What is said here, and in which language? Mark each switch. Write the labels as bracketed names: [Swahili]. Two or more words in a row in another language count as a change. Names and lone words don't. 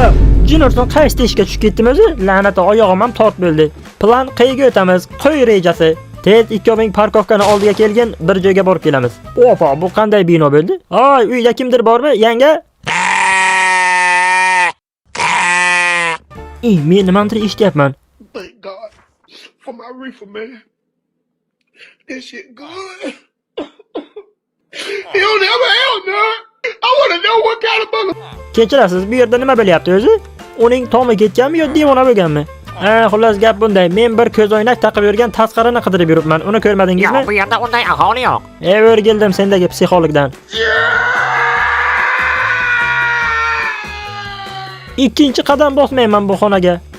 [Uzbek] Jinurson qaysi teshikka tushib ketdim o'zi? La'nata oyog'im ham tort bo'ldi. Plan qayga o'tamiz? Qo'y rejasi. Tez ikkoving parkovkani oldiga kelgin, bir joyga borib kelamiz. Opa, bu qanday bino bo'ldi? Oy, uyda kimdir bormi? Yanga? Men nimanidir eshityapman. [English] Thank God for my reefer, man. This shit good. He don't never help, man. I want to know what kind of mother... [Uzbek] Kechirasiz, bu yerda nima bo'lyapti o'zi? Uning tomi ketganmi yo devona bo'lganmi? Xullas gap bunday. Men bir ko'zoynak taqib yurgan tasqarani qidirib yuribman. Uni ko'rmadingizmi? Yo'q, bu yerda unday aholi yo'q. O'rgildim sendagi psixologdan. Ikkinchi qadam bosmayman bu xonaga.